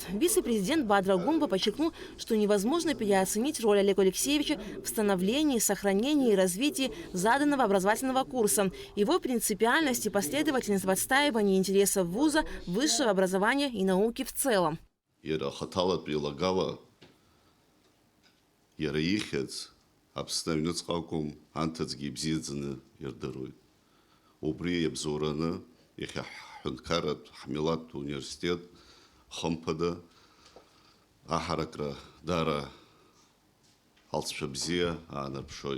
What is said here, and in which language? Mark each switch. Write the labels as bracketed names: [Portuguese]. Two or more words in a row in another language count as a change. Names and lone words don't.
[Russian] Вице-президент Бадра Гунба подчеркнул, что невозможно переоценить роль Олега Алексеевича в становлении, сохранении и развитии заданного образовательного курса, его принципиальность и последовательность в отстаивании интересов вуза, высшего образования и науки в целом. [Abkhazian] Иара ихьыӡ Аԥсны аҩныҵҟа анҭыҵгьы ибзиаӡаны ирдыруеит. Убри иабзоураны иахьа ҳҳәынҭқарратә ҳмилаҭтә университет хымԥада аҳаракра даара алҵшәа бзиа аанарԥшоит.